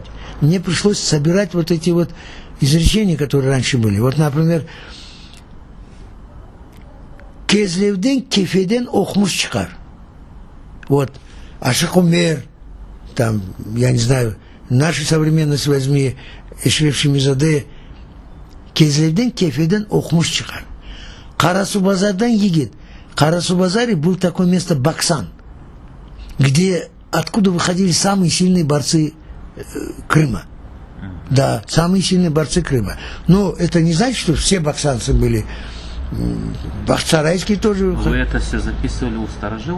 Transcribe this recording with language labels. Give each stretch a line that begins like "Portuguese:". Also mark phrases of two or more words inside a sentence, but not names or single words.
Russian: Мне пришлось собирать вот эти вот изречения, которые раньше были. Вот, например,
Crimean Tatar: «Кезлевден кефеден охмуш чикар».
Russian: Вот, Ашик Умер, там, я не знаю, нашу современность возьми, Эшреф Шемизаде,
Crimean Tatar: «Кезлевден кефеден охмуш чикар». Карасубазардан егет.
Russian: Карасубазаре был такое место Баксан, откуда выходили самые сильные борцы Крыма. Да, самые сильные борцы Крыма. Но это не значит, что все баксанцы были. Бахчисарайские тоже. Вы это все записывали у старожилов?